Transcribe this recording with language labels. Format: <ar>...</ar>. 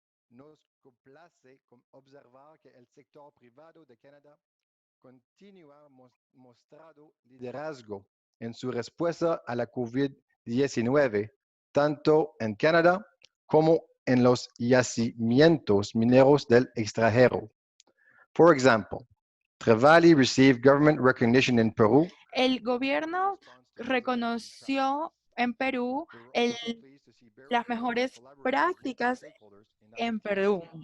<es>Nos complace observar que el sector privado de Canadá continúa mostrando liderazgo en su respuesta a la COVID-19, tanto en Canadá como en los yacimientos mineros del extranjero.</es> <en>For example, Trevali received government recognition in Peru.</en> <es>El gobierno reconoció en Perú las mejores prácticas en Perú.</es>